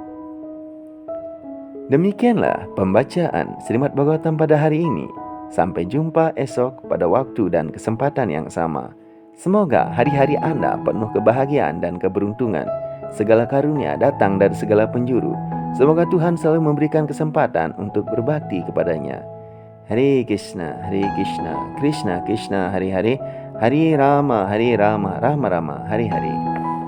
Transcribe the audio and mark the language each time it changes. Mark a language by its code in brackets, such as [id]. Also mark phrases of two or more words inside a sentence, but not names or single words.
[id] Demikianlah pembacaan Srimad Bhagavatam pada hari ini. Sampai jumpa esok pada waktu dan kesempatan yang sama. Semoga hari-hari Anda penuh kebahagiaan dan keberuntungan. Segala karunia datang dari segala penjuru. Semoga Tuhan selalu memberikan kesempatan untuk berbakti kepadanya. [sa] Hare Krishna, Krishna Krishna, Hare Hare, Hare Rama, Rama Rama, Hare Hare.